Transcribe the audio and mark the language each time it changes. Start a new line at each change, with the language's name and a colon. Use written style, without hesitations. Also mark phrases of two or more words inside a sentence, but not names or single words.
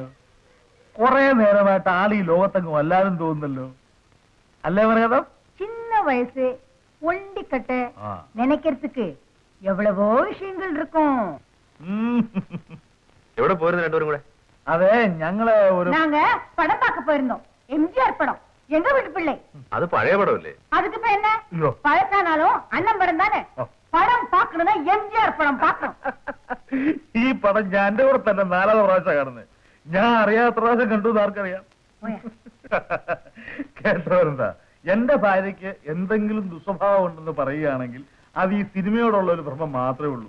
Malayalam: കുറെ നേരമായിട്ട് ആൾ ഈ ലോകത്തങ്ങ് വല്ലാതും തോന്നുന്നല്ലോ. അല്ലേ പറയാം?
Tamil: சின்ன வயசு ஒண்டிக்கட்டு நினைக்கிறதுக்கு எவ்வளவோ விஷயங்கள் இருக்கும்.
Malayalam: എവിടെ പോയിരുന്നു രണ്ടുപേരും കൂടെ? അതെ, ഞങ്ങള്
Tamil: நாங்க படம் பார்க்க போயிருந்தோம். எம்ஜிஆர் படம். எங்க வீட்டு பிள்ளை.
Malayalam: അത് പഴയ പടമല്ലേ?
Tamil: அதுக்கு இப்ப என்ன? பழசானாலும் அண்ணன் படம் தானே.
Malayalam: പടം പാക്കണത് എംജിആർ പടം പാക്കണം. ഈ പടം ഞാൻ എന്റെ കൂടെ തന്നെ 4ാമത് പ്രാവശ്യം കാണുന്നത്. ഞാൻ അറിയാത്ത പ്രാവശ്യം കണ്ടു ആർക്കറിയാം. കേട്ടവരെന്താ, എന്റെ ഭാര്യയ്ക്ക് എന്തെങ്കിലും ദുസ്വഭാവം ഉണ്ടെന്ന് പറയുകയാണെങ്കിൽ അത് ഈ സിനിമയോടുള്ള ഒരു ഭ്രമം മാത്രമേ ഉള്ളൂ.